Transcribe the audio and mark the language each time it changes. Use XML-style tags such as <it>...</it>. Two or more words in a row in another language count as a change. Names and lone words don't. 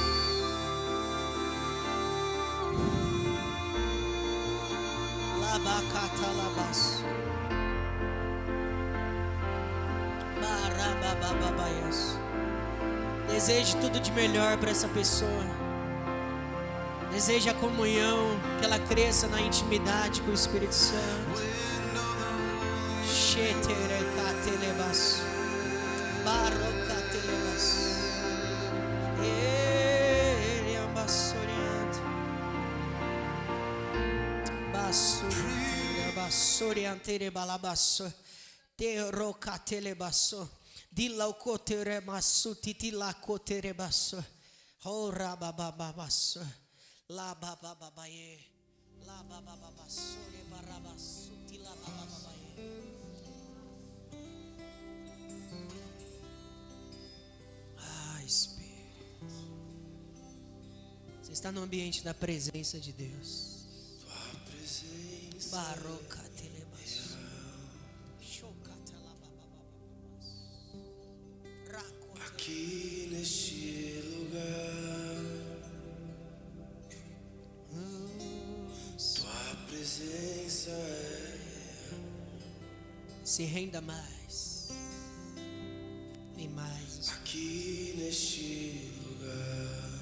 <pt>Labacatalabas. Barabababaias. Deseje tudo de melhor para essa pessoa. Deseje a comunhão, que ela cresça na intimidade com o Espírito Santo. Sheterekatelebas. Barocatelebas. Eriambasoriante. Basurianterebalabasso. Terocatelebasso. Dilaucoteremasso. Titilacoterebasso. Horababababasso. La baba babaye, la baba baba sole barabas, la baba babaye. Ah, Espírito, você está no ambiente da presença de Deus. Tua presença. Baroca telebas. Chocata la baba baba. Aqui neste lugar. Se renda mais. Vem mais. Aqui neste lugar.</pt>